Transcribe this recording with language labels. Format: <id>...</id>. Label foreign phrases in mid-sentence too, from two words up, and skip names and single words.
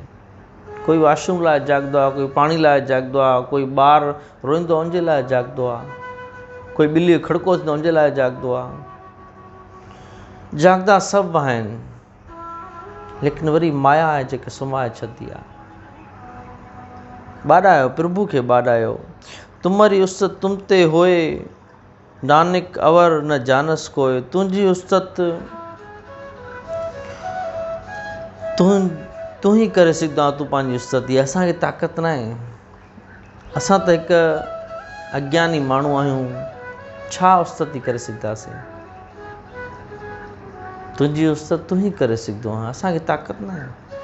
<sd>कोई वॉशरूम लाइ जागदो आहे, कोई पाणी लाइ जागदो आहे, कोई ॿार रोईंदो आहे उनजे लाइ जागदो आहे, कोई ॿिली खड़को थींदो उनजे लाइ जागदो आहे। जागदा सभु आहिनि, लेकिन वरी माया आहे जेके सुम्हाए छॾंदी आहे। ॿाॾायो, प्रभु खे ॿाॾायो।</sd> <pa>ਤੁਮ੍ਹਾਰੀ ਉਸਤਤ ਤੁਮ ਤੇ ਹੋਏ, ਨਾਨਕ ਅਵਰ ਨ ਜਾਨਸ ਕੋਇ।</pa> <sd>तुंहिंजी उस्तत तूं ही करे सघंदो आहे, तूं पंहिंजी उस्तत। असांखे ताक़त न आहे, असां त हिकु अज्ञानी माण्हू आहियूं, छा उस्तति करे सघंदासीं? तुंहिंजी उस्तत तूं ही करे सघंदो आहे, असांखे ताक़त न आहे।</sd>